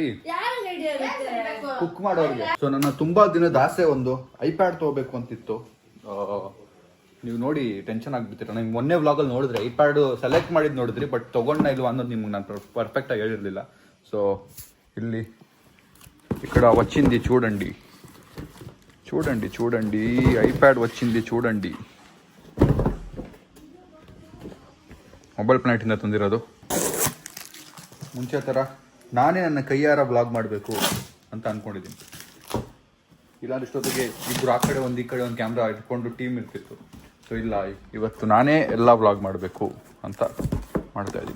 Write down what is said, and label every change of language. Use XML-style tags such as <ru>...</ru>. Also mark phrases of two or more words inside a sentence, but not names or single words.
<kn>ಯಾರು ಐಡಿಯಾ ಇರುತ್ತೆ? ಕುಕ್ ಮಾಡೋರಿಗೆ. ಸೊ ನನ್ನ ತುಂಬಾ ದಿನದ ಆಸೆ ಒಂದು ಐಪ್ಯಾಡ್ ತಗೋಬೇಕು ಅಂತಿತ್ತು. ನೀವು ನೋಡಿ ಟೆನ್ಷನ್ ಆಗ್ಬಿಡ್ತೀರ. ನಂಗೆ ಮೊನ್ನೆ ವ್ಲಾಗಲ್ಲಿ ನೋಡಿದ್ರೆ ಐಪ್ಯಾಡ್ ಸೆಲೆಕ್ಟ್ ಮಾಡಿದ್ ನೋಡಿದ್ರಿ, ಬಟ್ ತಗೊಂಡ ಇಲ್ವಾ ಅನ್ನೋದು ನಿಮ್ಗೆ ನಾನು ಪರ್ಫೆಕ್ಟ್ ಆಗಿ ಹೇಳಿರ್ಲಿಲ್ಲ. ಸೊ ಇಲ್ಲಿ</kn> <te>ఇక్కడ వచ్చింది చూడండి, ఐప్యాడ్ వచ్చింది చూడండి.</te> <kn>ಮೊಬೈಲ್ ಪ್ಲಾನೆಟಿಂದ ತಂದಿರೋದು. ಮುಂಚೆ ಥರ ನಾನೇ ನನ್ನ ಕೈಯಾರ ಬ್ಲಾಗ್ ಮಾಡಬೇಕು ಅಂತ ಅಂದ್ಕೊಂಡಿದ್ದೀನಿ. ಇಲ್ಲಾಂದ್ರೆ ಇಷ್ಟೊತ್ತಿಗೆ ಇಬ್ಬರು ಆ ಕಡೆ ಒಂದು ಈ ಕಡೆ ಒಂದು ಕ್ಯಾಮ್ರಾ ಇಟ್ಕೊಂಡು ಟೀಮ್ ಇರ್ತಿತ್ತು. ಸೊ ಇಲ್ಲ, ಇವತ್ತು ನಾನೇ ಎಲ್ಲ ಬ್ಲಾಗ್ ಮಾಡಬೇಕು ಅಂತ ಮಾಡ್ತಾ ಇದ್ದೀನಿ.</kn>